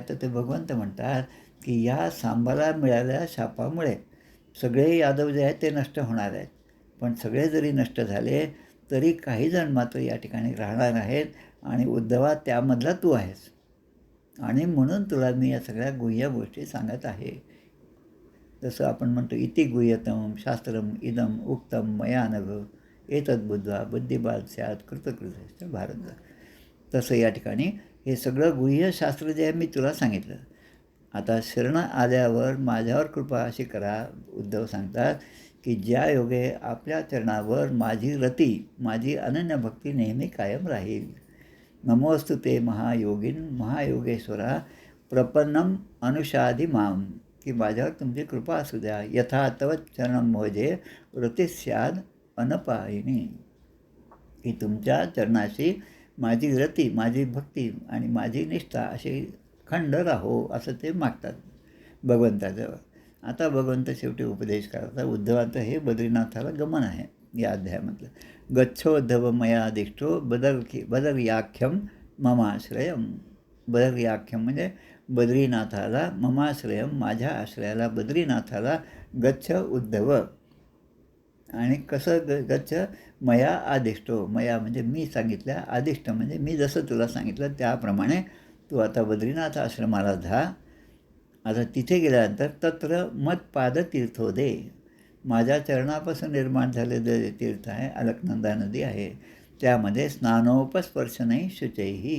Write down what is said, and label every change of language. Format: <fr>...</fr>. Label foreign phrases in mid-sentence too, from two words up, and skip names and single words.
<mr>तर ते भगवंत म्हणतात की या सांबाला मिळालेल्या शापामुळे सगळे यादव जे आहेत ते नष्ट होणार आहेत. पण सगळे जरी नष्ट झाले तरी काही जण मात्र या ठिकाणी राहणार आहेत. आणि उद्धवा त्यामधला तू आहेस. आणि म्हणून तुला मी या सगळ्या गुह्य गोष्टी सांगत आहे. जसं आपण म्हणतो</mr> <sa>इति गुह्यतम शास्त्रम इदम उक्तम मया नघ एतद् बुद्ध्वा बुद्धिबाद स्यात् कृतकृत भारत.</sa> <mr>तसं या ठिकाणी हे सगळं गुह्यशास्त्र जे आहे मी तुला सांगितलं. आता शरण आल्यावर माझ्यावर कृपा अशी करा, उद्धव सांगतात की ज्या योगे आपल्या चरणावर माझी रती, माझी अनन्य भक्ती नेहमी कायम राहील.</mr> <sa>नमोस्तु ते महायोगीन महायोगेश्वरा प्रपन्नम अनुषादी माम,</sa> <mr>की माझ्यावर तुमची कृपा असू द्या.</mr> <sa>यथा तव चरणम मोजे रतिस्याद अनपायिनी,</sa> <mr>की तुमच्या चरणाशी माझी रती, माझी भक्ती आणि माझी निष्ठा अशी खंड राहो असं ते मागतात भगवंताजवळ. आता भगवंत शेवटी उपदेश करतात. उद्धवाचं हे बद्रीनाथाला गमन आहे या अध्यायामधलं.</mr> <sa>गच्छोद्धव मया दिष्टो बदर्याख्यम ममाश्रयम.</sa> <mr>बदर्याख्यम म्हणजे बद्रीनाथाला, ममाश्रयम माझ्या आश्रयाला, बद्रीनाथाला गच्छ उद्धव. आणि कसं</mr> <sa>गच्छ मया आदिष्टो.</sa> <mr>मया म्हणजे मी सांगितल्या, आदिष्ट म्हणजे मी जसं तुला सांगितलं त्याप्रमाणे तू आता बद्रीनाथ आश्रमाला जा. आता तिथे गेल्यानंतर</mr> <sa>तत्र मत्पादतीर्थो दे.</sa> <mr>माझ्या चरणापासून निर्माण झालेलं तीर्थ आहे, अलकनंदा नदी आहे.</mr> <sa>त्यामध्ये स्नानोपस्पर्शनही शुचैही.</sa>